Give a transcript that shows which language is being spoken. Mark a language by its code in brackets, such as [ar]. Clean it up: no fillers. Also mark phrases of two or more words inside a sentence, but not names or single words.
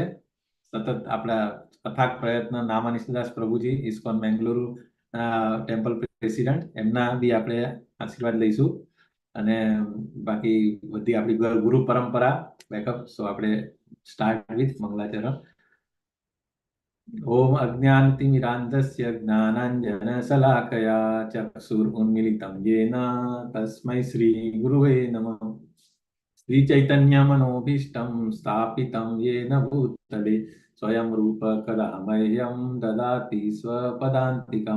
[gu] સતત આપણા અથાગ પ્રયત્ન નામાનિષ્ઠદાસ પ્રભુજી ઇસ્કોન બેંગલુરુ [en] temple president, [gu] એમના બી આપણે આશીર્વાદ લઈશું અને બાકી બધી આપણી ગુરુ પરંપરા બેકઅપ. સો આપણે [en] start with [gu] મંગલાચરણ. [sa] ओम अज्ञानतिमिरान्धस्य ज्ञानाञ्जनशलाकया चक्षुरुन्मीलितं येन तस्मै श्रीगुरुवे नमः। श्रीचैतन्यमनोभीष्टं स्थापितं येन भूतले स्वयं रूप कदा मह्यं ददाति स्वपदान्तिकं।